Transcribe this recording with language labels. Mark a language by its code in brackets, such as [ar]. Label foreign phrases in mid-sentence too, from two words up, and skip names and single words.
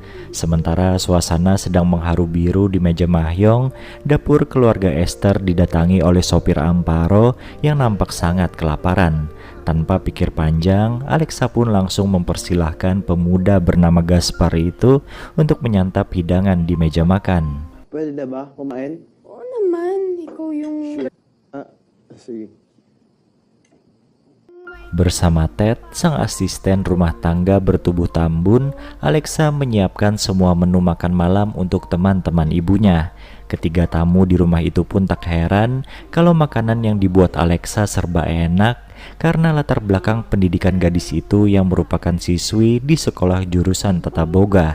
[id] Sementara suasana sedang mengharu biru di meja Mahyong, dapur keluarga Esther didatangi oleh sopir Amparo yang nampak sangat kelaparan. Tanpa pikir panjang, Alexa pun langsung mempersilahkan pemuda bernama Gaspar itu untuk menyantap hidangan di meja makan. [tl] Pwede na ba kumain? Oo naman, ikaw yung... Sige. [id] Bersama Ted, sang asisten rumah tangga bertubuh tambun, Alexa menyiapkan semua menu makan malam untuk teman-teman ibunya. Ketiga tamu di rumah itu pun tak heran kalau makanan yang dibuat Alexa serba enak karena latar belakang pendidikan gadis itu yang merupakan siswi di sekolah jurusan tata boga.